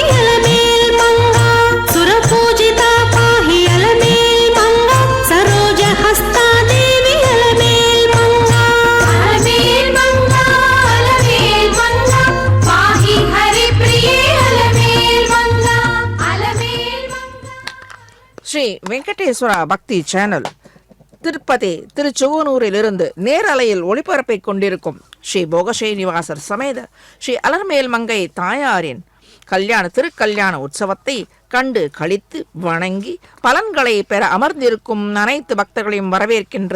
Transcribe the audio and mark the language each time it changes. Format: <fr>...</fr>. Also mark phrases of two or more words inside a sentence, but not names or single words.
<sa>अलमेल् मंगा सुरपूजिता पाहि अलमेल् मंगा सरोजहस्ता देवी अलमेल् मंगा अलमेल् मंगा पाहि हरिप्रिये अलमेल् मंगा अलमेल् मंगा।</sa> <ta>ஸ்ரீ வெங்கடேஸ்வரா பக்தி சேனல் திருப்பதி திருச்சுவனூரிலிருந்து நேரலையில் ஒளிபரப்பை கொண்டிருக்கும் ஸ்ரீ போகஸ்ரீனிவாசர் சமேத ஸ்ரீ அலர்மேல் மங்கை தாயாரின் கல்யாண திருக்கல்யாண உற்சவத்தை கண்டு களித்து வணங்கி பலன்களை பெற அமர்ந்திருக்கும் அனைத்து பக்தர்களையும் வரவேற்கின்றது.</ta>